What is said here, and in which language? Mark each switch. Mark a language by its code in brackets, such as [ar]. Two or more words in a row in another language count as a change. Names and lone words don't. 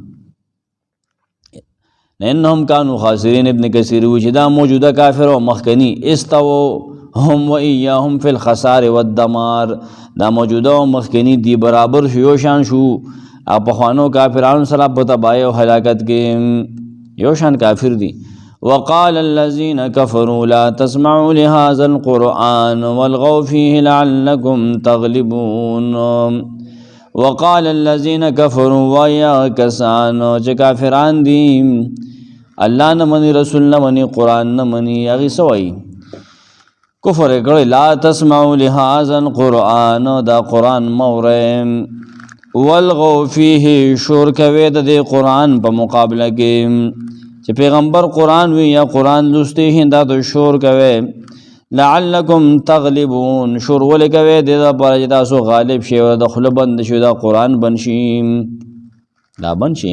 [ar] انهم کانوا خاسرین. [ps] ابن کثیر وی چې دا موجوده کافر او مخکنی استو هم و [ar] ایاهم فی الخسار والدمار، [ps] دا موجوده او مخکنی دی برابر شو، یو شان شو. او پخوانو کافرانو سره په تباہی او هلاکت کې یو شان کافر دی. [ar] وقال الذين كفروا لا تسمعوا لهذا القرآن والغوا فيه لعلكم تغلبون. وقال الذين كفروا [ps] ويا کسانو چې کافران دي، الله نه مني، رسول نه مني، قرآن نه مني، هغې څه وایي؟ کفر یې کړی. [ar] لا تسمعوا لهذا القرآن، [ps] دا قرآن مه اورئ. [ar] والغوا فيه، [ps] شور کوي د دې قرآن په مقابله کې چې پیغمبر قرآن وي یا قرآن لوستی هندا ته شور کوي. [ar] لعلکم تغلبون، [ps] شور ولې کوي؟ د دې لپاره چې تاسو غالب شئ او د خوله بند شي، دا قرآن بند شي، دا بند شي.